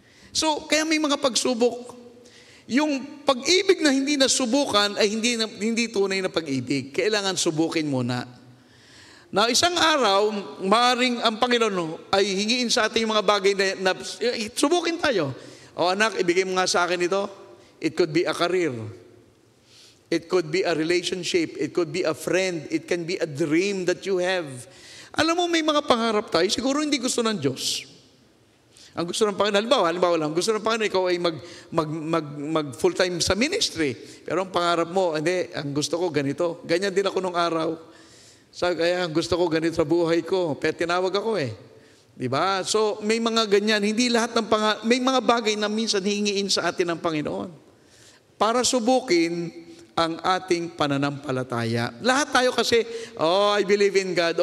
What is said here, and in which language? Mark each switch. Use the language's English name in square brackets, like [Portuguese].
[Filipino] So, kaya may mga pagsubok. Yung pag-ibig na hindi nasubukan ay hindi tunay na pag-ibig. Kailangan subukin muna. Now, isang araw, maaaring ang Panginoon ay hingiin sa atin yung mga bagay na subukin tayo. O anak, ibigay mo nga sa akin ito. [English] It could be a career. It could be a relationship. It could be a friend. It can be a dream that you have. [Filipino] Alam mo, may mga pangarap tayo. Siguro hindi gusto ng Diyos. Ang gusto ng Panginoon, halimbawa lang, gusto ng Panginoon, ikaw ay mag full-time sa ministry. Pero ang pangarap mo, hindi, ang gusto ko ganito. Ganyan din ako nung araw. Kaya gusto ko ganito sa buhay ko. Pero tinawag ako eh. Diba? So, may mga ganyan. Hindi lahat ng may mga bagay na minsan hingiin sa atin ng Panginoon. Para subukin ang ating pananampalataya. Lahat tayo kasi, [English] I believe in God.